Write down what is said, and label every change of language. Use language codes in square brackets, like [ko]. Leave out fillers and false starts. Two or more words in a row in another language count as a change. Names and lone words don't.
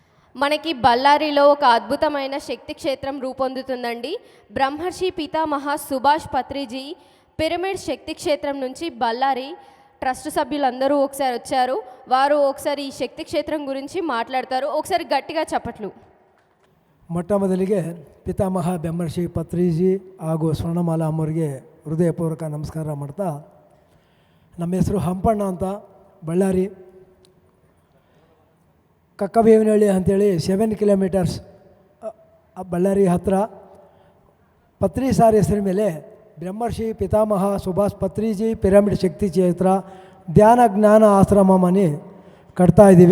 [te] మనకి బళ్ళారిలో ఒక అద్భుతమైన శక్తి క్షేత్రం రూపొందుతుందండి. బ్రహ్మర్షి పితామహ సుభాష్ పత్రిజీ పిరమిడ్ శక్తి క్షేత్రం నుంచి బళ్ళారి ట్రస్ట్ సభ్యులందరూ ఒకసారి వచ్చారు. వారు ఒకసారి ఈ శక్తి క్షేత్రం గురించి మాట్లాడతారు. ఒకసారి గట్టిగా చప్పట్లు. [kn] ಮೊಟ್ಟಮೊದಲಿಗೆ ಪಿತಾಮಹ ಬ್ರಹ್ಮರ್ಷಿ ಪತ್ರಿಜಿ ಹಾಗೂ ಸ್ವರ್ಣಮಾಲಾ ಅಮ್ಮವರಿಗೆ ಹೃದಯಪೂರ್ವಕ ನಮಸ್ಕಾರ ಮಾಡ್ತಾ, ನಮ್ಮ ಹೆಸರು ಹಂಪಣ್ಣ ಅಂತ, ಬಳ್ಳಾರಿ ಕಕ್ಕಬೇವಿನಹಳ್ಳಿ ಅಂಥೇಳಿ 7 ಕಿಲೋಮೀಟರ್ಸ್ ಬಳ್ಳಾರಿ ಹತ್ತಿರ ಪತ್ರಿ ಸಾರ್ ಹೆಸರಿನ ಮೇಲೆ ಬ್ರಹ್ಮರ್ಷಿ ಪಿತಾಮಹ ಸುಭಾಷ್ ಪತ್ರಿಜಿ ಪಿರಮಿಡ್ ಶಕ್ತಿ ಕ್ಷೇತ್ರ ಧ್ಯಾನ ಜ್ಞಾನ ಆಶ್ರಮಮನಿ ಕಟ್ತಾ ಇದ್ದೀವಿ.